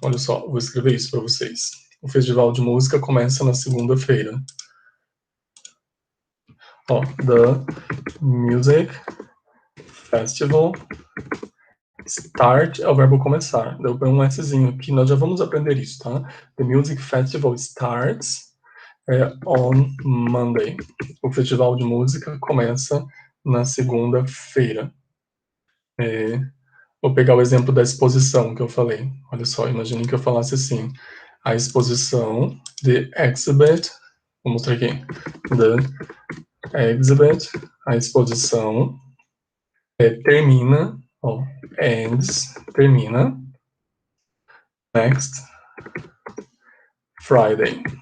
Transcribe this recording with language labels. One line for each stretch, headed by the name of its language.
Portuguese: Olha só, vou escrever isso para vocês. O festival de música começa na segunda-feira. Ó,
English: the music festival start
Portuguese: é o verbo começar. Eu ponho um Szinho aqui, nós já vamos aprender isso, tá?
English: The music festival starts on Monday.
Portuguese: O festival de música começa na segunda-feira. Vou pegar o exemplo da exposição que eu falei. Olha só, imagine que eu falasse assim, a exposição,
English: the exhibit,
Portuguese: vou mostrar aqui, the exhibit, a exposição, termina, ó,
English: ends,
Portuguese: termina,
English: next Friday.